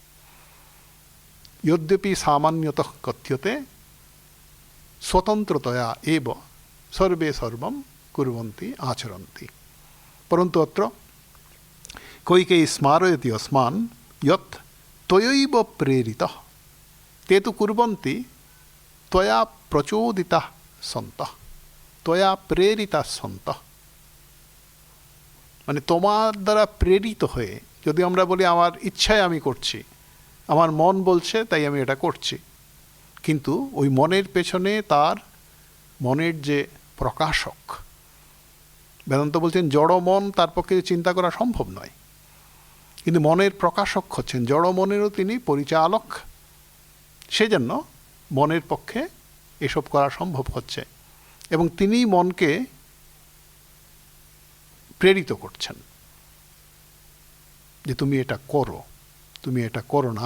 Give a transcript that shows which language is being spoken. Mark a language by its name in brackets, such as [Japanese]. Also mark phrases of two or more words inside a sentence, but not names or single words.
[Sanskrit] यद्यपि सामान्यतः कथ्यते स्वतंत्रतया एव सर्वे सर्वं कुर्वन्ति आचरन्ति, परन्तु अत्र कैकेयी स्मारयति अस्मान् यत् त्वयैव प्रेरितः ते तु कुर्वन्ति त्वया प्रचोदिताः सन्तः त्वया प्रेरिताः सन्तः। [Bangla] মানে তোমার দ্বারা প্রেরিত হয়ে, যদি আমরা বলি আমার ইচ্ছায় আমি করছি, আমার মন বলছে তাই আমি এটা করছি, কিন্তু ওই মনের পেছনে তার মনের যে প্রকাশক, বেদান্ত বলছেন জড় মন তার পক্ষে চিন্তা করা সম্ভব নয়, কিন্তু মনের প্রকাশক হচ্ছেন, জড় মনেরও তিনি পরিচালক, সেজন্য মনের পক্ষে এসব করা সম্ভব হচ্ছে, এবং তিনি মনকে প্রেরিত করছেন যে তুমি এটা করো, তুমি এটা করো না।